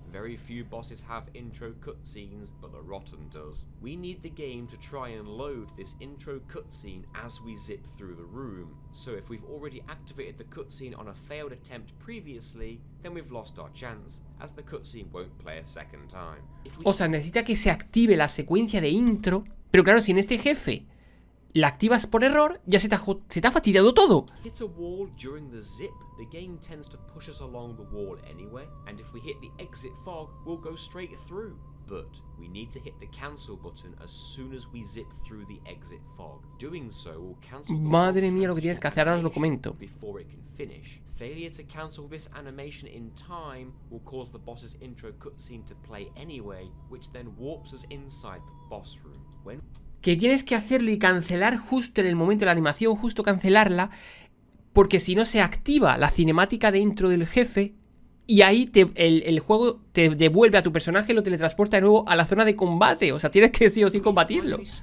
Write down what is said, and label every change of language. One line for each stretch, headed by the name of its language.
English: Very few bosses have intro cutscenes, but the Rotten does. We need the game to try and load this intro cutscene as we zip through the room. So if we've already activated the cutscene on a failed attempt previously, then we've lost our chance, as the cutscene won't play a second time.
Spanish: O sea, necesita que se active la secuencia de intro. Pero claro, si en este jefe la activas por error, ya se te ha fastidiado todo.
English: Hit a wall during the zip, the game tends to push us along the wall anyway, and if we hit the exit fog, we'll go straight through. But we need to hit the cancel button as soon as we zip through the exit fog. Doing so will cancel the
Spanish: Madre mía, lo que tienes que hacer, ahora os lo comento.
English: Before it can finish. Failure to cancel this animation in time will cause the boss's intro cutscene to play anyway, which then warps us inside the boss room.
Spanish: Que tienes que hacerlo y cancelar justo en el momento de la animación, justo cancelarla, porque si no se activa la cinemática de intro del jefe y ahí el juego te devuelve a tu personaje y lo teletransporta de nuevo a la zona de combate. O sea, tienes que sí o sí combatirlo.